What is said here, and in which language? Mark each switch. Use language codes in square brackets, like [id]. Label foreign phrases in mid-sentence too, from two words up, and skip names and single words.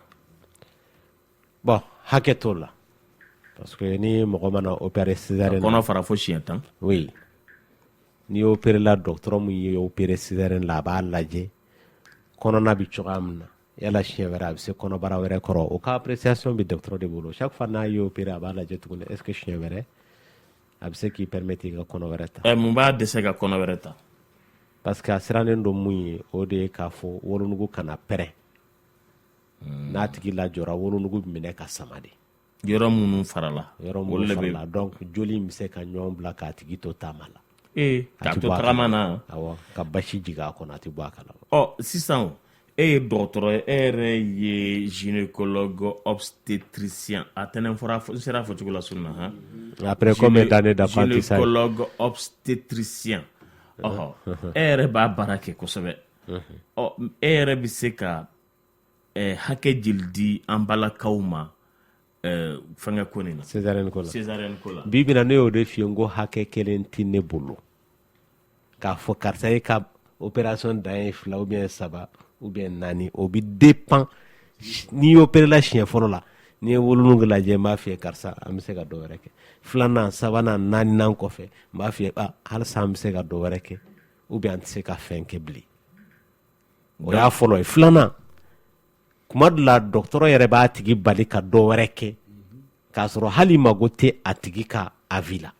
[bm] Bon hakɛ t'o la [fr] parce que [bm] ni mɔgɔ mana [fr] opérer césarienne [bm] kɔnɔ fara fo siɲɛ 10. Oui ni opérer la dɔgɔtɔrɔ min ye [fr] opérer césarienne [bm] la a b'a lajɛ kɔnɔna bɛ cogoya min na yala siɲɛ wɛrɛ a bɛ se kɔnɔbara wɛrɛ kɔrɔ o ka appréciation bɛ dɔgɔtɔrɔ de bolo [fr] chaque fois [bm] n'a ye opérer a b'a lajɛ tuguni [fr] est ce que [bm] siɲɛ wɛrɛ a bɛ se k'i permettre i ka kɔnɔ wɛrɛ ta. Mun b'a dɛsɛ ka kɔnɔ wɛrɛ ta? [fr] Parce que [bm] a sirannen don mun ye o de ye k'a fɔ wolonugu kana pɛrɛn n'a tigi lajɔra wolonugu bɛ minɛ ka sama de. yɔrɔ minnu farala donc joli bɛ se ka ɲɔgɔn bila k'a tigi to taama la k'a to tagama na ka basi jigin a kɔnɔ a tɛ bɔ a kalama. Sisan e ye dɔgɔtɔrɔ ye e yɛrɛ ye [fr] gynécologue obstétricien [bm] a tɛnɛn fɔra n sera fɔ cogo la sunna han [fr] après combien d'années d'apprentissage gynécologue obstétricien [bm] e yɛrɛ b'a baara kɛ kosɛbɛ e yɛrɛ bɛ se ka hakɛ jeli di an balakaw ma fɛngɛ ko nin na césarienne ko la bi bina ne y'o de f'i ye n ko hakɛ kelen tɛ ne bolo k'a fɔ karisa ye ka opération dan ye 2 [fr] ou bien [bm] 3 [fr] ou bien [bm] 4 o bi dépend n'i opérela siɲɛ fɔlɔ la n'i ye wolonugu lajɛ n b'a f'i ye karisa an bɛ se ka dɔ wɛrɛ kɛ 2nan 3nan 4nan kɔfɛ n b'a f'i ye halisa an bɛ se ka dɔ wɛrɛ kɛ [fr] ou bien [bm] an tɛ se ka fɛn kɛ bilen o y'a fɔlɔ ye. 2nan kuma dɔ la dɔgɔtɔrɔ yɛrɛ b'a tigi bali ka dɔ wɛrɛ kɛ k'a sɔrɔ hali mago tɛ a tigi ka avis la.